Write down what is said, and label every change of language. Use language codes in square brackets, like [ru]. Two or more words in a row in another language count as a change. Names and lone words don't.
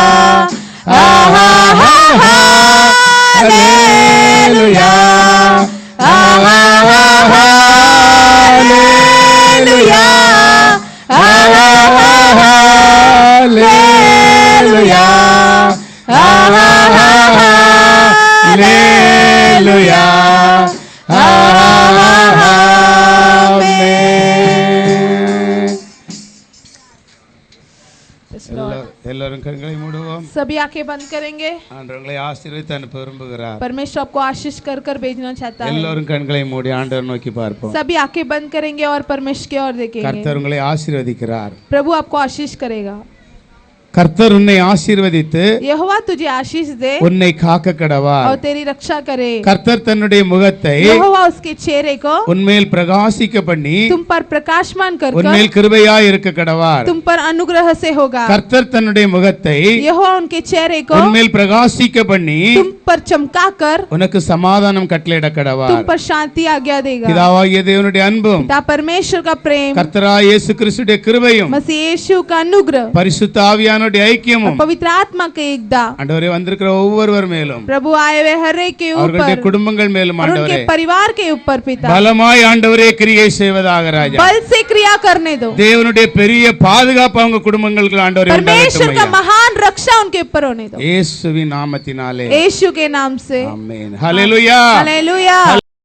[hi] हालेलुया, हालेलुया, हालेलुया, हालेलुया, [ta] எல்லாரும் கண்களை மூடுவோம். [hi] सभी आंखें बंद करेंगे। [ta] ஆண்டவர்களை ஆசீர்வதித்து அனுப்ப விரும்புகிறார். [hi] परमेश्वर आपको आशीष कर कर भेजना चाहता है। [ta] எல்லாரும் கண்களை மூடி ஆண்டவர் நோக்கி பார்ப்போம். [hi] सभी आंखें बंद करेंगे और परमेश्वर की ओर देखेंगे। [ta] கர்த்தர் உங்களை ஆசீர்வதிக்கிறார். [hi] प्रभु आपको आशीष करेगा। [ta] கர்த்தர் உன்னை ஆசீர்வதித்து [hi] यहोवा तुझे आशीष दे [ta] உன்னை காக்க கடவார். [hi] और तेरी रक्षा करे। [ta] கர்த்தர் தன்னுடைய முகத்தை [hi] यहोवा उसके चेहरे को [ta] உன்மேல் பிரகாசிக்க பண்ணி [hi] तुम पर प्रकाशमान कर [ta] உன்மேல் கிருபையாய் இருக்க கடவார். [hi] तुम पर अनुग्रह से होगा। [ta] கர்த்தர் தன்னுடைய முகத்தை [hi] यहोवा उनके चेहरे को [ta] உன்மேல் பிரகாசிக்க பண்ணி [hi] तुम पर चमकाकर [ta] உனக்கு சமாதானம் கட்டளையிட [hi] तुम [ta] கடவார். [hi] पर शांति आज्ञा देगा। [ta] பிதாவாகிய தேவனுடைய அன்பும் [hi] पिता परमेश्वर का प्रेम, [ta] கர்த்தராகிய இயேசு கிறிஸ்துவின் கிருபையும் [hi] मसीह यीशु का अनुग्रह, [ta] பரிசுத்த ஆவியானவருடைய ஐக்கியமும் [hi] पवित्र आत्मा के एकता [ta] ஆண்டவரே வந்திருக்கிற ஒவ்வொருவர் மேலும் [hi] प्रभु आए हुए हर एक के [ta] அவர்களுடைய [hi] ऊपर [ta] குடும்பங்கள் மேலும் [hi] और [ta] ஆண்டவரே [hi] उनके परिवार के ऊपर पिता [ta] பலமாய் ஆண்டவரே கிரியை செய்வதாக ராஜா. [hi] बल से क्रिया करने दो। [ta] தேவனுடைய பெரிய பாதுகாப்பு அவங்க குடும்பங்களுக்கு ஆண்டவரே [hi] परमेश्वर [ta] உண்டாகட்டும் [hi] का [ta] ஐயா. [hi] महान रक्षा उनके ऊपर होने दो [ta] இயேசுவின் நாமத்தினாலே [hi] यीशु के नाम से। [ta] ஆமென். ஹல்லேலூயா. [hi] हालेलुया।